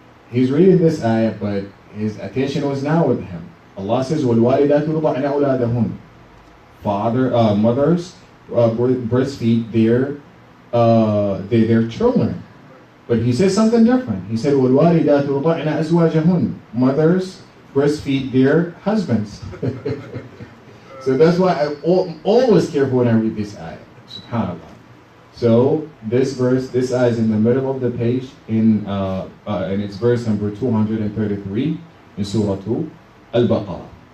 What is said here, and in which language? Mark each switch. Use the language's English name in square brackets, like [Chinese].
[English] he's reading this ayah, but his attention was not with him. Allah says, [Arabic] وَالْوَالِدَاتُ يُرْضَعْنَ أَوْلَادَهُنَّ. [English] Mothers breastfeed their children. But he says something different. He said, [Arabic] وَالْوَالِدَاتُ يُرْضَعْنَ أَزْوَاجَهُنَّ. [English] Mothers breastfeed their husbands. So that's why I'm always careful when I read this ayah. SubhanAllah. So this verse, this ayah is in the middle of the page and it's verse number 233 in Surah 2, Al-Baqarah.